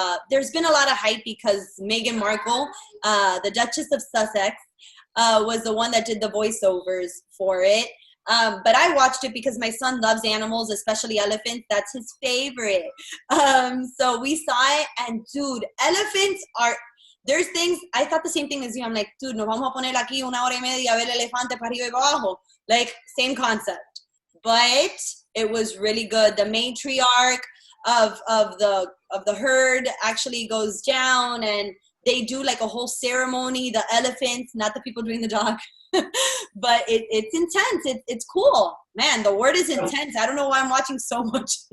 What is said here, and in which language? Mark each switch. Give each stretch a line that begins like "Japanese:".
English: There's been a lot of hype because Meghan Markle, the Duchess of Sussex, was the one that did the voiceovers for it. But I watched it because my son loves animals, especially elephants. That's his favorite. So we saw it, and dude, elephants are. There's things, I thought the same thing as you. I'm like, dude,
Spanish: nos vamos a poner aquí 1 hora y media a ver elefante para arriba y para abajo.
English: Like, same concept. But it was really good. The matriarch of the herd actually goes down, and they do like a whole ceremony. The elephants, not the people doing the dog, but it's intense. It's cool, man. The word is intense. I don't know why I'm watching so much.